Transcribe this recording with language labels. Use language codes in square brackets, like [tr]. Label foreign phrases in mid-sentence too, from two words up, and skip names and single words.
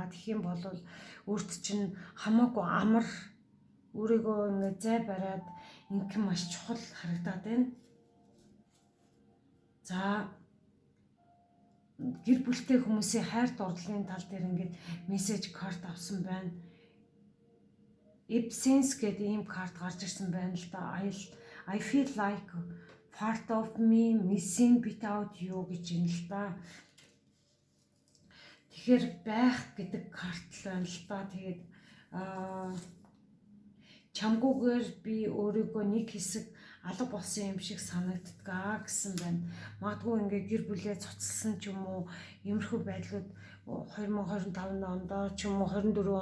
[mn] Тэгэх юм бол өөрт чинь хамаагүй амар өөрийгөө ингээд зай бариад ингэх маш чухал харагдаад байна. За гэр бүлтэй хүмүүсийн хайр дурлалын тал дээр ингээд мессеж карт авсан байна. Absence гэдэг ийм карт гарч ирсэн байна л да. [en] I feel like part of me missing without you [mn] гэж юм л да. Тэгэхээр байх гэдэг карт л байна л да. Тэгээд чамгүйгээр би өөрийгөө нэг хэсэг алга болсон юм шиг санагддаг гэсэн байна. Магадгүй ингээд гэр бүлээ цуцлсан ч юм уу иймэрхүү байдлууд 2025 онд ч юм уу 24